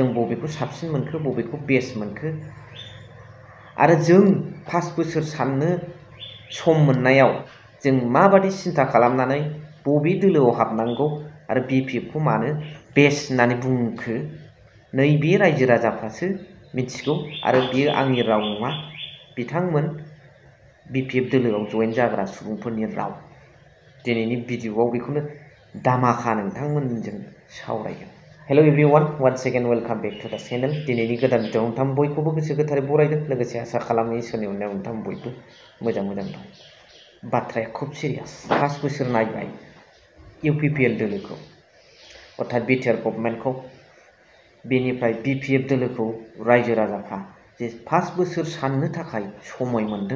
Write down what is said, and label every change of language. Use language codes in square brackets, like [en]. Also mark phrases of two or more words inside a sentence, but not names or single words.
[brx] बबेखौ साबसिन मोनखो बबेखौ बेस्ट मोनखो आरो जों 5 बोसोर साननो सम मोननायाव जों माबादि सिन्था खालामनानै बबे दोलोआव हाबनांगौ आरो बिपिएफखौ मानो बेस्ट होननानै बुंखो नैबे रायजो राजाफ्रासो मिथिगौ आरो बियो आंनि राव नङा, बिथांमोन बिपिएफ दोलोआव जयेन जाग्रा सुबुंफोरनि राव। दिनैनि भिडिअआव बेखौनो दामाखा नोंथांमोनजों सावरायगोन। [en] Hello everyone, once again welcome back to the channel. [brx] दिनैनि गोदान भिडिअआव नोंथां बयखौबो गोसो गोथारै बरायदों, लोगोसे आसा खालामो इसोरनि अननायाव नोंथां बयबो मोजां दं। बाथ्राया खुब सिरियास। 5 बोसोर नायबाय इउपिपिएल दोलोखौ, अर्थात बिटिआर गभर्नमेन्टखौ, बेनिफ्राय बिपिएफ दोलोखौ रायजो राजाफ्रा जे 5 बोसोर साननो थाखाय समय मोनदों।